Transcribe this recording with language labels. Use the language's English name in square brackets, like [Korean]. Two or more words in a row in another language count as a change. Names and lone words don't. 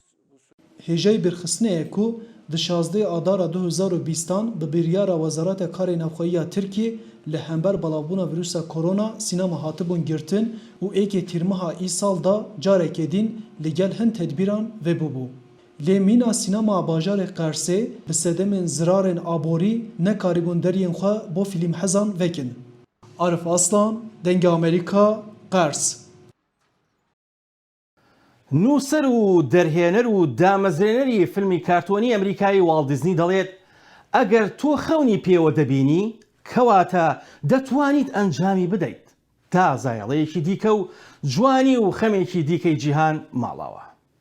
[Kurdish] Hêjeyê birxistinê ku di 16 Adara 2020 bi biryara Wezareta Karê Navxweyiya Tirkiye li hember belavbûna vîrusa korona sînema hatibûn girtin û êkê tîrmeha îsal da carekê din li gel hin tedbîran vebûbû. Lê mîna sînema bajarê Qarsê bi sedemên zirarên aborî nekarîbûn deriyên xwe bo fîlmhezan vekin. Arif Aslan, Dengê Amerîka, Qers. [Central Kurdish] نووسەر و دەرهێنەر و دامەزرێنەری فیلمی کارتۆنی ئەمریکایی واڵت دیزنی دەڵێت ئەگەر تۆ خەونی پێوە دەبینی کەواتە دەتوانیت ئەنجامی بدەیت تا زایەڵەیەکی دیکە و جوانی و خەمێکی دیکەی جیهان ماڵاوە.